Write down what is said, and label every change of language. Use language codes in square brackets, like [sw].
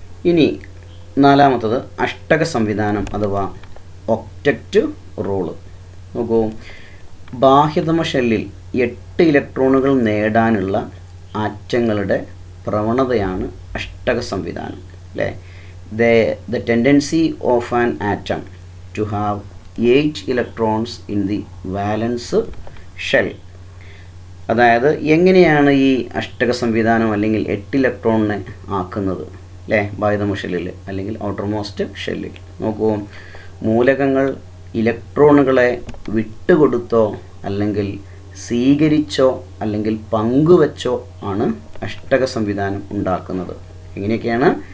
[ml] ഇനി നാലാമത്തത് അഷ്ടക സംവിധാനം അഥവാ ഒക്ടറ്റ് റൂള്. നോക്കൂ, ബാഹ്യതമ ഷെല്ലിൽ 8 ഇലക്ട്രോണുകൾ നേടാനുള്ള ആറ്റങ്ങളുടെ പ്രവണതയാണ് അഷ്ടക സംവിധാനം അല്ലേ. [en] The tendency of an atom to have 8 electrons in the valence shell. [ml] അതായത് എങ്ങനെയാണ് ഈ അഷ്ടക സംവിധാനം അല്ലെങ്കിൽ 8 ഇലക്ട്രോണിനെ ആക്കുന്നത് അല്ലേ ബാഹ്യതമ ഷെല്ലിൽ അല്ലെങ്കിൽ ഔട്ടർമോസ്റ്റ് ഷെല്ലിൽ. നോക്കൂ, മൂലകങ്ങൾ ഇലക്ട്രോണുകളെ വിട്ടുകൊടുത്തോ അല്ലെങ്കിൽ സ്വീകരിച്ചോ അല്ലെങ്കിൽ പങ്കുവച്ചോ ആണ് അഷ്ടക സംവിധാനം ഉണ്ടാക്കുന്നത്. എങ്ങനെയൊക്കെയാണ്?